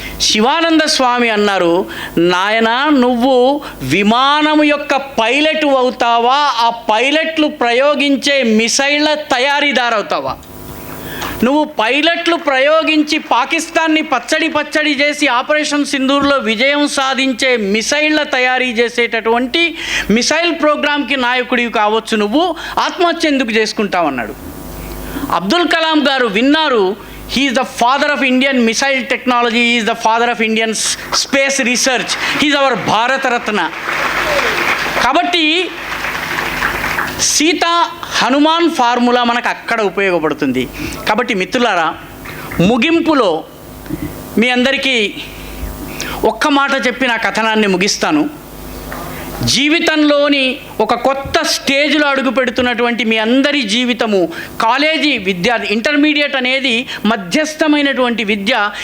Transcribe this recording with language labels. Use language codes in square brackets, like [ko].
[te] శివానంద స్వామి అన్నారు, నాయన నువ్వు విమానము యొక్క పైలట్ అవుతావా, ఆ పైలట్లు ప్రయోగించే మిసైళ్ళ తయారీదారు అవుతావా? నువ్వు పైలట్లు ప్రయోగించి పాకిస్తాన్ని పచ్చడి చేసి ఆపరేషన్ సింధూర్లో విజయం సాధించే మిసైళ్ళ తయారీ చేసేటటువంటి మిసైల్ ప్రోగ్రామ్కి నాయకుడివి కావచ్చు, నువ్వు ఆత్మహత్య ఎందుకు చేసుకుంటావన్నాడు. అబ్దుల్ కలాం గారు విన్నారు, [en] he is the father of Indian missile technology, he is the father of Indian space research, he is our Bharat Ratna. [te] కాబట్టి సీతా హనుమాన్ ఫార్ములా మనకు అక్కడ ఉపయోగపడుతుంది. కాబట్టి మిత్రులారా, ముగింపులో మీ అందరికీ ఒక్క మాట చెప్పి నా కథనాన్ని ముగిస్తాను. జీవితంలోని ఒక కొత్త స్టేజ్లో అడుగు పెడుతున్నటువంటి మీ అందరి జీవితము, కాలేజీ విద్యార్థి, ఇంటర్మీడియట్ అనేది మధ్యస్థమైనటువంటి విద్య.